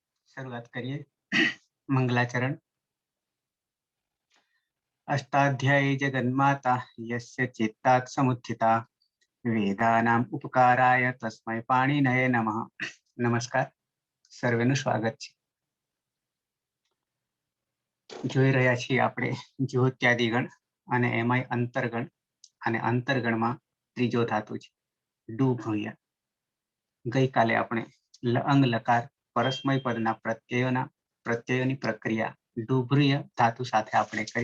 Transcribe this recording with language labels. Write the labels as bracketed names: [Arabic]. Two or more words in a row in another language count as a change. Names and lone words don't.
[Hindi] शुरुआत करिए। मंगलाचरण। [Sanskrit] अष्टाध्यायी जगन्माता यस्य चित्तात् समुत्थिता वेदानाम उपकाराय तस्मै पाणिनये नमः। [Gujarati] નમસ્કાર, સર્વેનું સ્વાગત છે। જોઈ રહ્યા છીએ આપણે જ્યોત્યાદિગણ અને એમાંય અંતર્ગણ, અને અંતર્ગણમાં ત્રીજો ધાતુ છે ડૂભૂય। ગઈકાલે આપણે અંગ લકાર પરસ્મય પદના પ્રત્યયોની પ્રક્રિયા ડૂભ્રુય ધાતુ સાથે આપણે કરી।